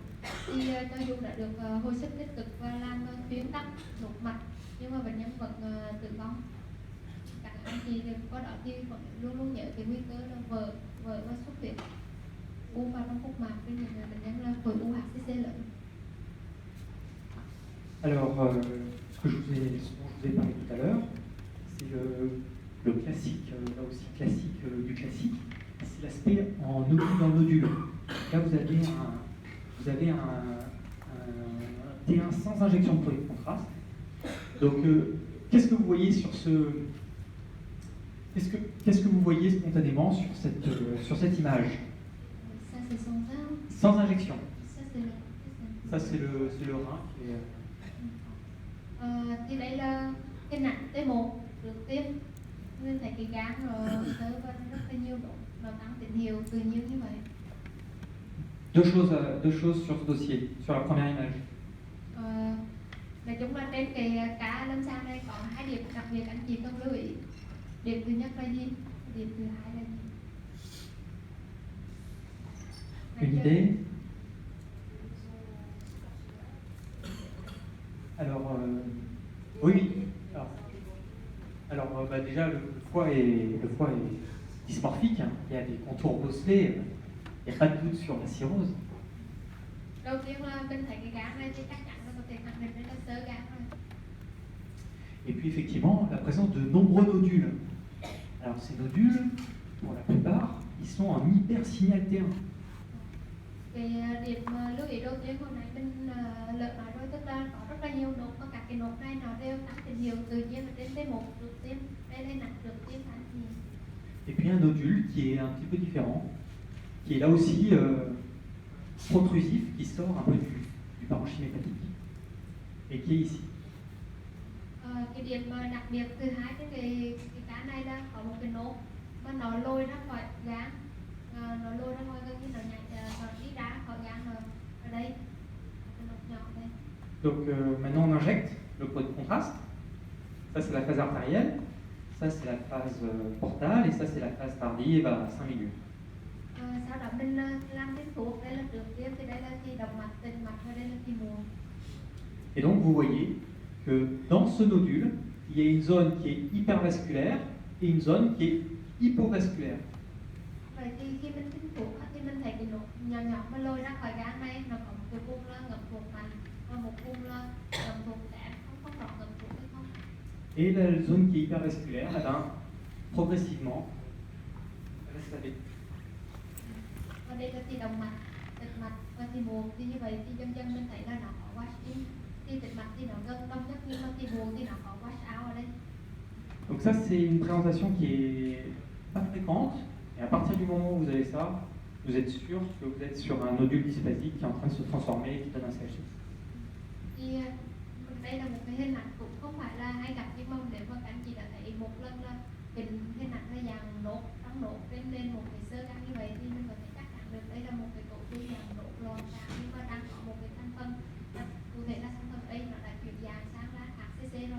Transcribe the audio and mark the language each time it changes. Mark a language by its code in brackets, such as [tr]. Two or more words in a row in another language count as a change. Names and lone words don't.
[vi] Thì cho dù đã được hồi sức tích cực và làm thuyên tắc nút mạch, nhưng mà bệnh nhân vẫn tử vong. Các anh chị có đó thì vẫn luôn luôn nhớ cái nguy cơ là vỡ và xuất huyết u vào trong phúc mạc với những bệnh nhân là khối u HCC lớn. [fr] Alors, ce dont je vous ai parlé tout à l'heure, c'est le classique, là aussi classique du classique, c'est l'aspect en nodule dans nodule. Là, vous avez un T1 sans injection de produit de contraste. Donc, qu'est-ce que vous voyez sur qu'est-ce que vous voyez spontanément sur cette image? Ça, c'est son rein. Sans injection. Ça, c'est le rein qui est... [vi] thì đây là cái nặng T1 được tiêm, nên thấy cái gan rồi sơ vân rất là nhiều độ, nó tăng tín hiệu tự nhiên như vậy. [fr] Deux choses sur ce dossier, sur la première image. [vi] Nói chung là trên cái cá lâm sàng này có hai điểm đặc biệt anh chị cần lưu ý. Điểm thứ nhất là gì? Điểm thứ hai là gì? [fr] Une idée? Alors, oui. Alors déjà, le foie est dysmorphique, hein. Il y a des contours bosselés, il n'y a pas de doute sur la cirrhose. [vi] Đầu tiên là mình thấy cái gan này thì chắc chắn là có thể khẳng định là xơ gan rồi. [fr] Et puis effectivement, la présence de nombreux nodules. Alors ces nodules, pour la plupart, ils sont en hypersignal T1. [vi] Cái điểm lưu ý đầu tiên hồi nãy mình lỡ nói rồi, tức là có rất là nhiều nốt và các cái nốt này nó đều tăng tín hiệu tự nhiên ở trên T1 được tiêm, đây là nặng được tiêm phải gì. [fr] Et puis un nodule qui est un petit peu différent, qui est là aussi protrusif, qui sort un peu du parenchyme hépatique, et qui est ici. [vi] Cái điểm đặc biệt thứ hai cái cá này là có một cái nốt và nó lôi ra khỏi gan, nó lôi ra ngoài gần như nó đi ra khỏi gan ở đây, cái nốt nhỏ đây. [fr] Donc maintenant on injecte le produit de contraste. Ça c'est la phase artérielle, ça c'est la phase portale et ça c'est la phase tardive à 5 minutes. [vi] Sau đó mình làm tiêm thuốc, đây là trước tiêm thì đây là khi động mạch, tĩnh mạch và đây là khi muộn. [fr] Et donc vous voyez que dans ce nodule, il y a une zone qui est hypervasculaire et une zone qui est hypovasculaire. [vi] Vậy thì khi mình tiêm thuốc thì mình thấy cái nốt nhỏ nhỏ mà lôi ra khỏi gan này, nó có một cái vùng là ngậm thuốc mạnh và một vùng là ngậm thuốc kém, không rõ ngậm thuốc hay không. [fr] Et la zone qui est hypervasculaire, eh ben, progressivement, elle va se laver. [vi] Và đây là thì động mạch, tĩnh mạch và thì muộn, thì như vậy thì dần dần mình thấy là nó có [en] wash in, [vi] thì tĩnh mạch thì nó gần đông nhất, nhưng mà thì muộn thì nó có [en] wash out [vi] ở đây. [fr] Donc ça c'est une présentation qui est pas fréquente, et à partir du moment où vous avez ça, vous êtes sûr que vous êtes sur un nodule dysplasique qui est en train de se transformer et qui donne un CHS. [vi] Thì đây là một cái hình ảnh cũng không phải là hay gặp, nhưng mà nếu mà các anh chị đã thấy một lần là hình ảnh là dạng nốt trong nốt lên một cái xơ gan như vậy thì mình có thể chắc chắn được đây là một cái tổ chức dạng nốt lòn sáng, nhưng mà đang có một cái thành phần cụ thể là thành phần đây nó đã chuyển dạng sang là HCC rồi.